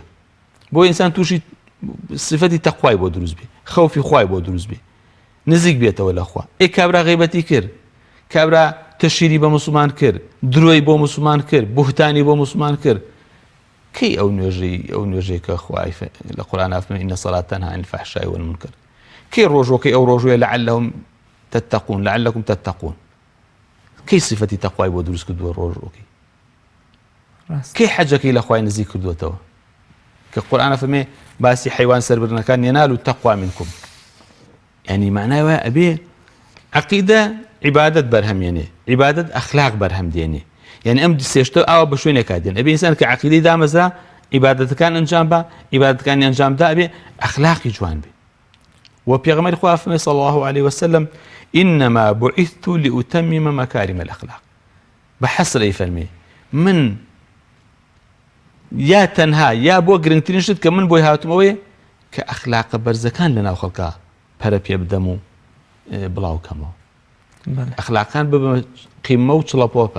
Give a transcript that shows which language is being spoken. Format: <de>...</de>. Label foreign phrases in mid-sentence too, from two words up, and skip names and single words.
<ckb>بۆ ئینسان تووشی صفەتی تەقوای بۆ دروست بێ، خەوفی خوای بۆ دروست بێ، نزیک بێتەوە لە خوا. کابرا غیبەتی کرد، کابرا تەشیری بە مسلمان کرد، درۆی بۆ مسلمان کرد، بوهتانی بۆ مسلمان کرد. کەی ئەو نوێژەی کە خوای لە قورئان فەرمێ</ckb> <ar>ئین الصلاة تەنها عن الفحشاء والمنکر،</ar> <ckb>کەی ڕۆژۆکەی ئەو ڕۆژوێ</ckb> <ar>لعلهم تتقون، لعلكم تتقون،</ar> <ckb>کەی صفەتی تەقوای بۆ دروست کردووە ڕۆژۆکەی؟ کەی حەجەکەی لە خوای نزیک کردووەتەوە؟ کە قورئان فەرمێ باسی حیوان سەربردنەکان</ckb> <ar>ينال التقوى منكم، يعني معناه</ar> <ckb>ئەبێ عەقیدە عیبادەت بەرهەمێنێ، عیبادەت ئەخلاق بەرهەم دێنێ، يعني ئەم سێشتە ئاوە بە شوێنێکا دێن. ئەبێ ئینسان کە عەقیدەی دامەزرا عیبادەتەکان ئەنجام بە عیبادەتەکانی ئەنجامدا بێ ئەخلاقی جوان بێ و پێغەمبەری خوا فەرمێ</ckb> <ar>صلی الله عليه وسلم إنما بعثت لأتمم مكارم الأخلاق</ar> <ckb>بحسر فەرمێ من یا تەنها یا بۆ گرنگترین شت کە من بۆی هاتومەوەیە کە ئەخلاقە بەرزەکان لەناو خەڵکا پەرە پێ بدەم و بڵاو کەمەوە ئەخلاقان ببە قیمە و چڵەپۆپە.</ckb>